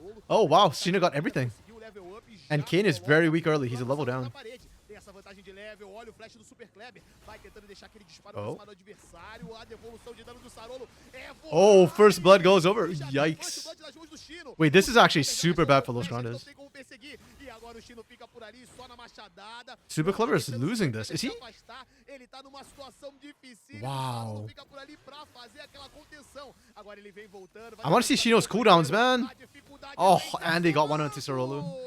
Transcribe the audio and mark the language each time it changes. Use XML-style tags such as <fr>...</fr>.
<en>Oh wow, Shino got everything. And Kane is very weak early. He's a level down.</en> <pt>Essa vantagem de level, olha o flash do Super Kleber, vai tentando deixar aquele disparo Oh. do adversário, a devolução de dano do Sarolo é</pt> <en>Oh, first blood goes over. Yikes. Wait, this is actually super bad for Los Grandes.</en> <pt>E agora o Chino fica por ali só na machadada.</pt> <en>Super Clever is losing this. Is he?</en> <pt>Ele tá numa situação difícil.</pt> <en>Wow.</en> <pt>Fica por ali pra fazer aquela contenção. Agora ele vem voltando.</pt> <en>I want to see Shino's cooldowns, man. Oh, and they got one onto Sarolu.</en>